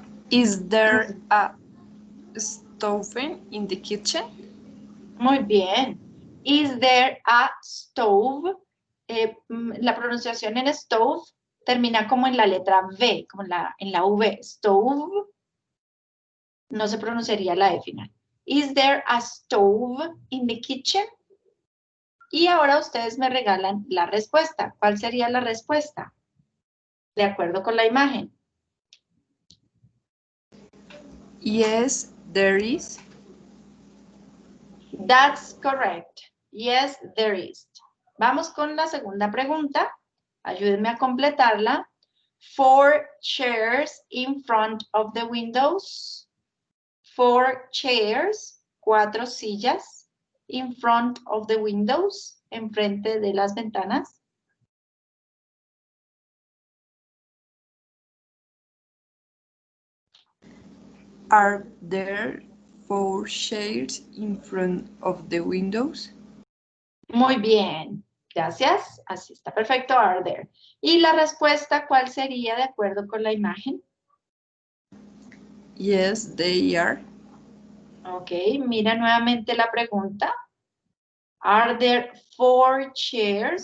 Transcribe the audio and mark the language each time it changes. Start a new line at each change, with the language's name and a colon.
English: Is there a stove in the kitchen?
Spanish: Muy bien.
English: Is there a stove?
Spanish: La pronunciación en stove termina como en la letra V, como en la V. Stove. No se pronunciaría la E final.
English: Is there a stove in the kitchen?
Spanish: Y ahora ustedes me regalan la respuesta. ¿Cuál sería la respuesta? De acuerdo con la imagen.
English: Yes, there is. That's correct. Yes, there is.
Spanish: Vamos con la segunda pregunta. Ayúdenme a completarla.
English: 4 chairs in front of the windows. 4 chairs,
Spanish: 4 sillas,
English: in front of the windows,
Spanish: enfrente de las ventanas.
English: Are there 4 chairs in front of the windows?
Spanish: Muy bien, gracias. Así está perfecto,
English: are there.
Spanish: ¿Y la respuesta cuál sería de acuerdo con la imagen?
English: Yes, they are.
Spanish: Ok, mira nuevamente la pregunta.
English: Are there 4 chairs?